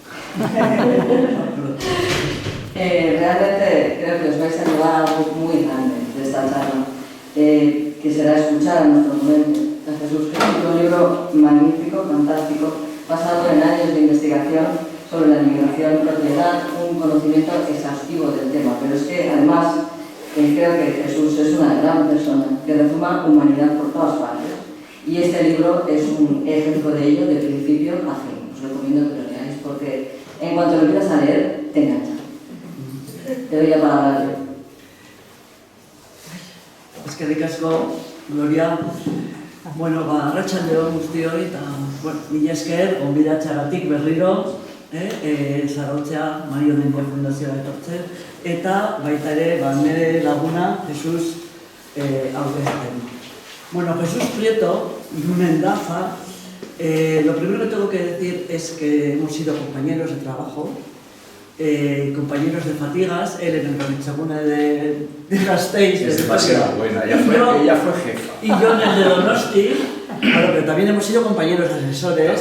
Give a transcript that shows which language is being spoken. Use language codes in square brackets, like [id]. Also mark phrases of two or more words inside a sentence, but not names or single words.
[es] Realmente creo que os vais a llevar algo muy grande de esta charla, que será escuchar a nuestro ponente, a Jesús, que es un libro magnífico, fantástico, basado en años de investigación sobre la migración, que da un conocimiento exhaustivo del tema, pero es que además creo que Jesús es una gran persona que resuma humanidad por todas partes, y este libro es un ejemplo de ello de principio a fin. Os recomiendo que lo leáis porque en cuanto lo empiezas a leer, te engancha. Te doy la palabra. [eu] Eskerrik asko, Gloria. Bueno, arratsaldeon guztioi, eta mila esker, gonbidatzeagatik berriro, Zarautza Mario Dendia Fundazioa etortzen, eta baita ere, nire laguna, Jesús aurkezten. Bueno, [es] Jesús Prieto Mendaza, lo primero que tengo que decir es que hemos sido compañeros de trabajo, compañeros de fatigas, él en el Berritzegune de Gasteiz. Es demasiado buena, ella fue jefa. Y yo en el de Donosti, bueno, pero también hemos sido compañeros de asesores.